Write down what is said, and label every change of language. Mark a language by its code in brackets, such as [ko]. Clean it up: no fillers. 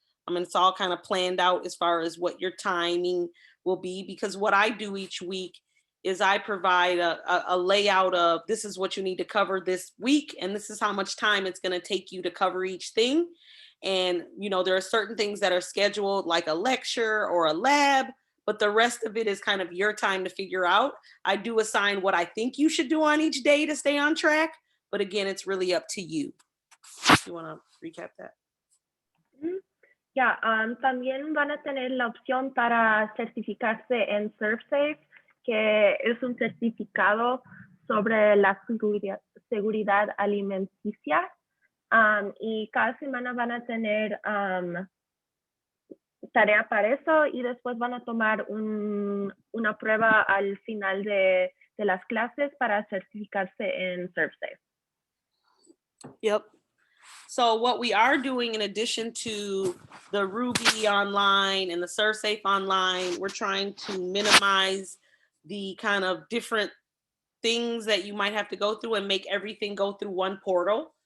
[en] I mean, it's all kind of planned out as far as what your timing will be, because what I do each week is I provide a layout of this is what you need to cover this week, and this is how much time it's going to take you to cover each thing. And, there are certain things that are scheduled, like a lecture or a lab, but the rest of it is kind of your time to figure out. I do assign what I think you should do on each day to stay on track. But again, it's really up to you. You want to recap that? [es] Ya, también van a tener la opción para certificarse en ServeSafe, que es un certificado sobre la seguridad alimenticia. Y cada semana van a tener tarea para eso, y después van a tomar una prueba al final de las clases para certificarse en ServeSafe. [en] Yep. So what we are doing, in addition to the Ruby online and the ServeSafe online, we're trying to minimize the kind of different things that you might have to go through and make everything go through one portal.